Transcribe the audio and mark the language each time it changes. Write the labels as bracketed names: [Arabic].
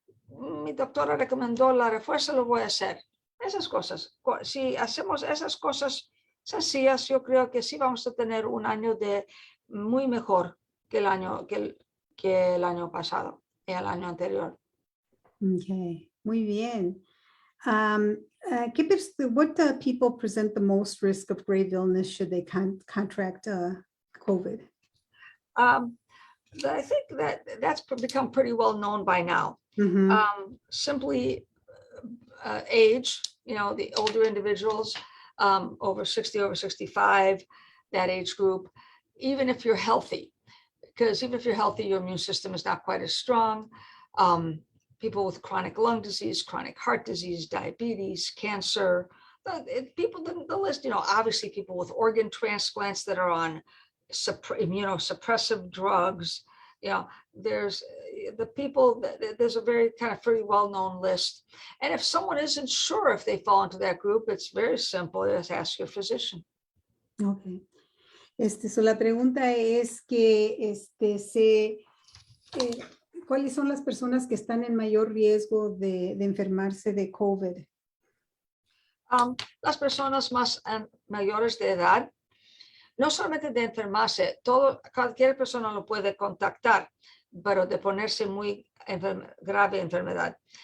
[Spanish] Mi doctora recomendó la refuerzo, lo voy a hacer. Esas cosas. Si hacemos esas cosas sencillas, yo creo que sí vamos a tener un año muy mejor que el año pasado y el año anterior. Okay, muy bien. [English] What people present the most risk of grave illness should they contract COVID? I think that's become pretty well known by now. Mm-hmm. Simply age, the older individuals, over 60, over 65, that age group, even if you're healthy, because even if you're healthy, your immune system is not quite as strong. People with chronic lung disease, chronic heart disease, diabetes, cancer, people, the list, obviously people with organ transplants that are on immunosuppressive drugs, there's the people, there's a very kind of pretty well-known list. And if someone isn't sure if they fall into that group, it's very simple, just ask your physician. Okay. [Spanish] So la pregunta es que ¿cuáles son las personas que están en mayor riesgo de enfermarse de COVID? Las personas más mayores de edad, no solamente de enfermarse, cualquier persona lo puede contactar, pero de ponerse muy grave enfermedad.